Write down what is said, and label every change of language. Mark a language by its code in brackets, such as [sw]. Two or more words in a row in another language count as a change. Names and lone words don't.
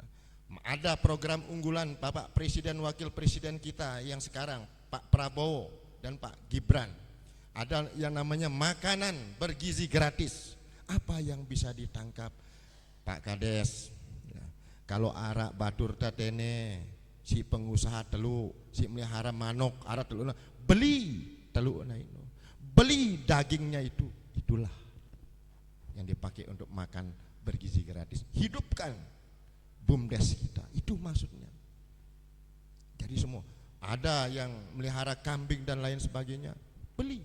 [id] Ada program unggulan Bapak Presiden Wakil Presiden kita yang sekarang Pak Prabowo dan Pak Gibran. Ada yang namanya makanan bergizi gratis. Apa yang bisa ditangkap Pak Kades? [sas] Ya. Kalau arak batur tatene si pengusaha telu, si melihara manok, arak telu, beli telu na [id] itu, beli dagingnya itulah yang dipakai untuk makan bergizi gratis. Hidupkan BUMDes kita, itu maksudnya. Jadi semua ada yang melihara kambing dan lain sebagainya, beli.